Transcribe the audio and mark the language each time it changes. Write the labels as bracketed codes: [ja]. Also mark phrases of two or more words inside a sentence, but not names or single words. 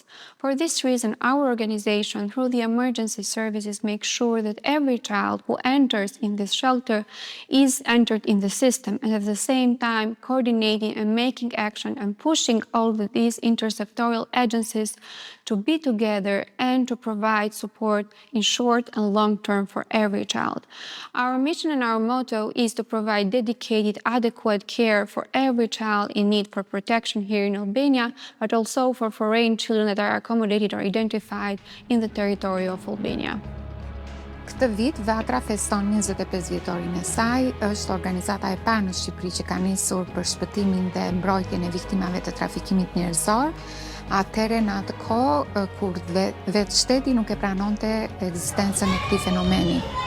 [en] For this reason, our organization, through the emergency services, makes sure that every child who enters in this shelter is entered in the system, and at the same time coordinating and making action and pushing all of these intersectoral agencies to be together and to provide support in short and long term for every child. Our mission and our motto is to provide dedicated, adequate care for every child in need for protection here in Albania, but also for foreign children that are accommodated or identified in the territory of Albania. [sq] Këtë vit, Vatra feston 25 vjetorin e saj, është organizata e parë në Shqipëri që ka nisur për shpëtimin dhe mbrojtjen e viktimave të trafikimit njerëzor. Atëherë në atë kohë kur vetë shteti nuk e pranonte ekzistencën e këtij fenomeni.